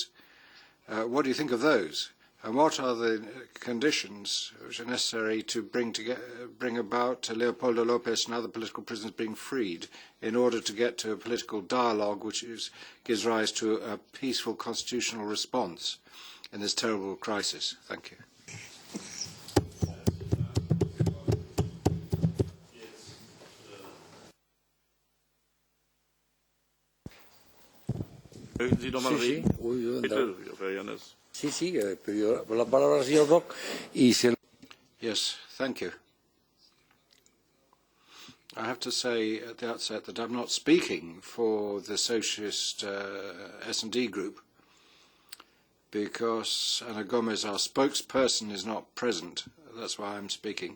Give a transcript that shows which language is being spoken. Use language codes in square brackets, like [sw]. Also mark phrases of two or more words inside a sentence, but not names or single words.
[en] What do you think of those? And what are the conditions which are necessary to bring about Leopoldo Lopez and other political prisoners being freed in order to get to a political dialogue which gives rise to a peaceful constitutional response in this terrible crisis? Thank you. [de] Möchten Sie noch mal [es] Sí, [de] reden? [es] sí. [de] Bitte, Herr Jannes. [es] Sí, sí, pidió la palabra al señor Brok y se... [en] Yes, thank you. I have to say at the outset that I'm not speaking for the Socialist S&D group because Ana Gomez, our spokesperson, is not present. That's why I'm speaking.